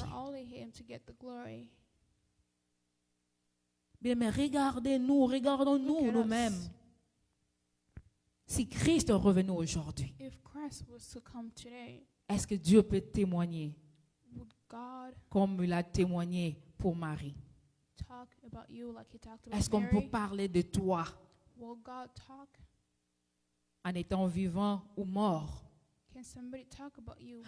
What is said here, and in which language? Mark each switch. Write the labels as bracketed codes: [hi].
[en] For only Him to get the glory. [fr] Bien, mais regardons-nous [en] Look at [fr] nous-mêmes. [en] us. [fr] Si Christ est revenu aujourd'hui, [en] If Christ was to come today, [fr] est-ce que Dieu peut témoigner [en] would God [fr] comme il a témoigné pour Marie? [en] talk about you like He talked about [fr] Est-ce qu'on peut [en] Mary? [fr] parler de toi [en] Will God talk? [fr] en étant vivant ou mort? [en] Can somebody talk about you?